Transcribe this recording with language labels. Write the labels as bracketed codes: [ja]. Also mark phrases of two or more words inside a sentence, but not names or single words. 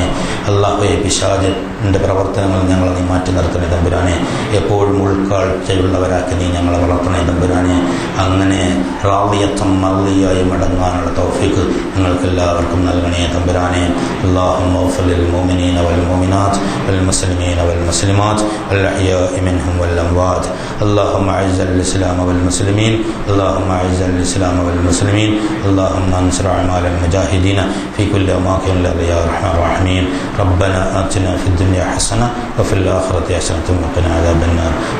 [ml] അല്ലാഹുവേ, പിശാചിൻ്റെ പ്രവർത്തനങ്ങൾ ഞങ്ങളെ നീ മാറ്റി നിർത്തണേ തമ്പുരാനെ. എപ്പോഴും ഉൾക്കാഴ്ചയുള്ളവരാക്കി നീ ഞങ്ങളെ വളർത്തണേ തമ്പുരാനെ. അങ്ങനെ റാദിയത്തും മർദിയായി മടങ്ങാനുള്ള തൗഫീഖ് ഞങ്ങൾക്കെല്ലാവർക്കും നൽകണേ തമ്പുരാനെ. [ar] اللهم اغفر للمؤمنين والمؤمنات والمسلمين والمسلمات الأحياء منهم والأموات. اللهم أعز الإسلام والمسلمين. اللهم أعز الإسلام والمسلمين. اللهم انصر أعمال المجاهدين في كل أماكن يا أرحم الراحمين. ربنا آتنا في الدنيا حسنة وفي الآخرة حسنة وقنا عذاب النار.